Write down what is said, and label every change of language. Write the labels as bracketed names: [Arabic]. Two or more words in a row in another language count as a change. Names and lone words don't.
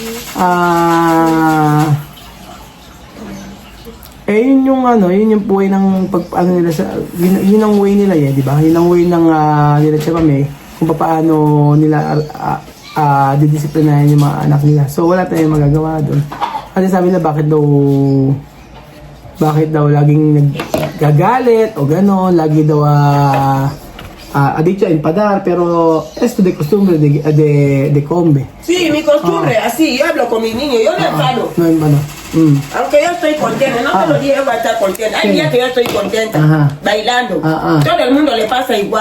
[Filipino] Yun yung yun yung way ng nila sa, yun ang way nila di ba? Yun ang way ng nila Chamame kung paano nila didisiplinahin yung mga anak nila. So, wala tayong magagawa doon. Kasi sabi na bakit daw laging naggagalit o gano'n, lagi daw [Spanish] dicho empadar, pero esto de costumbre de combe. Sí, mi costumbre, así, yo hablo con mis niños, yo no enfado. No enfado. Aunque yo estoy contenta, no te lo dije, voy a estar contenta. Hay días que yo estoy contenta, bailando. Todo el mundo le pasa igual.